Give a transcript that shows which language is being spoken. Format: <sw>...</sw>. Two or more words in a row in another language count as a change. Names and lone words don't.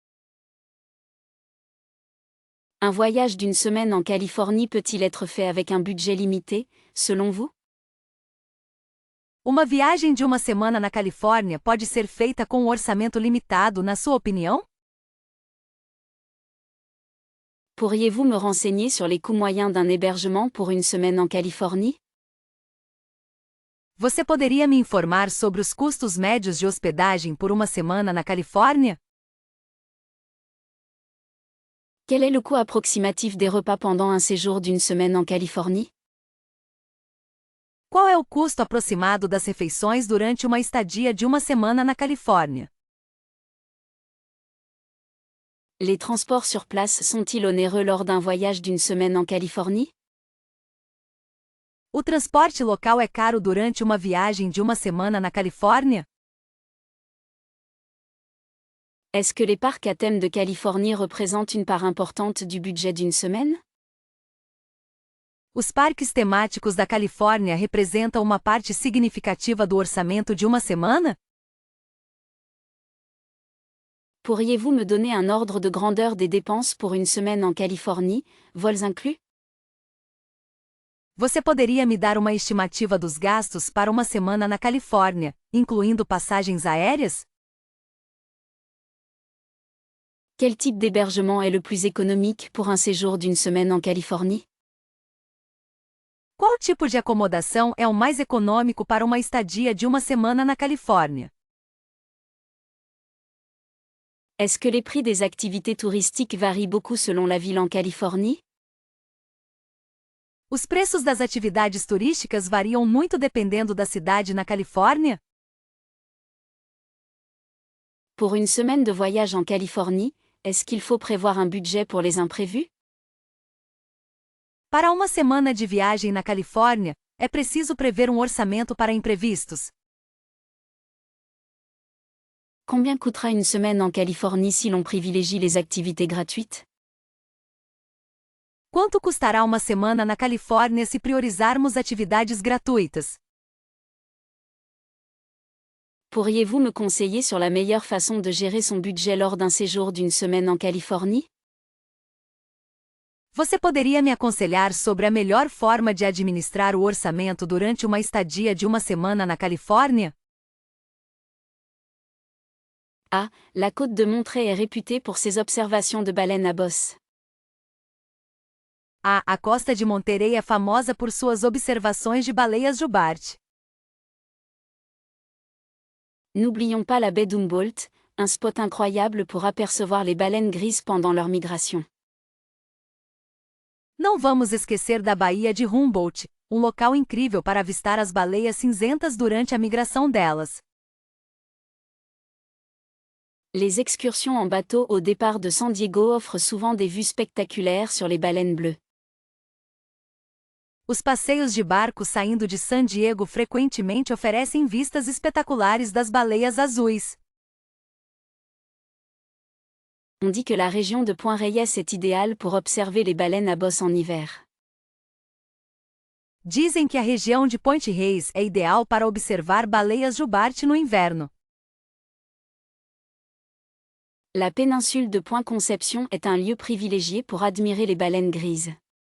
<fr>Un voyage d'une semaine en Californie peut-il être fait avec un budget limité, selon vous?</fr> <pt>Uma viagem de uma semana na Califórnia pode ser feita com um orçamento limitado, na sua opinião?</pt> <fr>Pourriez-vous me renseigner sur les coûts moyens d'un hébergement pour une semaine en Californie?</fr> <pt>Você poderia me informar sobre os custos médios de hospedagem por uma semana na Califórnia?</pt> <fr>Quel est le coût approximatif des repas pendant un séjour d'une semaine en Californie?</fr> <pt>Qual é o custo aproximado das refeições durante uma estadia de uma semana na Califórnia?</pt> <fr>Les transports sur place sont-ils onéreux lors d'un voyage d'une semaine en Californie?</fr> <pt>O transporte local é caro durante uma viagem de uma semana na Califórnia?</pt> <fr>Est-ce que les parcs à thème de Californie représentent une part importante du budget d'une semaine?</fr> <pt>Os parques temáticos da Califórnia representam uma parte significativa do orçamento de uma semana?</pt> <fr>Pourriez-vous me donner un ordre de grandeur des dépenses pour une semaine en Californie, vols inclus?</fr> <pt>Você poderia me dar uma estimativa dos gastos para uma semana na Califórnia, incluindo passagens aéreas?</pt> <fr>Quel type d'hébergement est le plus économique pour un séjour d'une semaine en Californie?</fr> <pt>Qual tipo de acomodação é o mais econômico para uma estadia de uma semana na Califórnia?</pt> <fr>Est-ce que les prix des activités touristiques varient beaucoup selon la ville en Californie?</fr> <pt>Os preços das atividades turísticas variam muito dependendo da cidade na Califórnia?</pt> <fr>Pour une semaine de voyage en Californie, est-ce qu'il faut prévoir un budget pour les imprévus?</fr> <pt>Para uma semana de viagem na Califórnia, é preciso prever um orçamento para imprevistos.</pt> <fr>Combien coûtera une semaine en Californie si l'on privilégie les activités gratuites?</fr> <pt>Quanto custará uma semana na Califórnia se priorizarmos atividades gratuitas?</pt> <fr>Pourriez-vous me conseiller sur la meilleure façon de gérer son budget lors d'un séjour d'une semaine en Californie?</fr> <pt>Você poderia me aconselhar sobre a melhor forma de administrar o orçamento durante uma estadia de uma semana na Califórnia?</pt> <fr>Ah, la côte de Monterey est réputée pour ses observations de baleines à bosse.</fr> <pt>A costa de Monterey é famosa por suas observações de baleias jubarte.</pt> <fr>N'oublions pas la baie d'Humboldt, un spot incroyable pour apercevoir les baleines grises pendant leur migration.</fr> <pt>Não vamos esquecer da Baía de Humboldt, um local incrível para avistar as baleias cinzentas durante a migração delas.</pt> <fr>Les excursions en bateau au départ de San Diego offrent souvent des vues spectaculaires sur les baleines bleues.</fr> <pt>Os passeios de barco saindo de San Diego frequentemente oferecem vistas espetaculares das baleias azuis.</pt> <fr>On dit que la région de Point Reyes est idéale pour observer les baleines à bosse en hiver.</fr> <pt>Dizem que a região de Point Reyes é ideal para observar baleias jubarte no inverno.</pt> <fr>La péninsule de Point Conception est un lieu privilégié pour admirer les baleines grises.</fr>